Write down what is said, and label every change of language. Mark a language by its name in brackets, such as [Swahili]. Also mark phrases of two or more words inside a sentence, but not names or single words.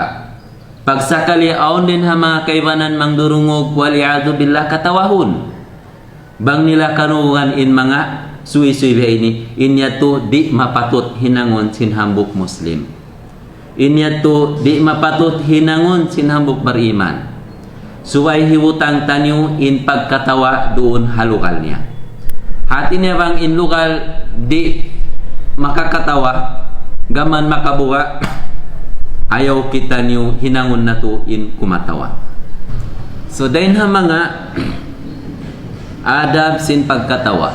[Tausug] Pagsakali aon din ha mga kaibanan mang durungog, [Arabic] والعياذ بالله [Tausug] katawahon. Bang nila kanungan in mga suwi-suwi ini, inya to di mapatut hinangon sinhambuk Muslim. Inya to di mapatut hinangon sinhambuk beriman. Suway hiwutang tanyo in pagkatawa doon halugal niya. Hati niya bang in lugal di makakatawa, gaman makabuga, ayaw kita niyo hinangon na to in kumatawa. So dahin ha mga adab sin pagkatawa.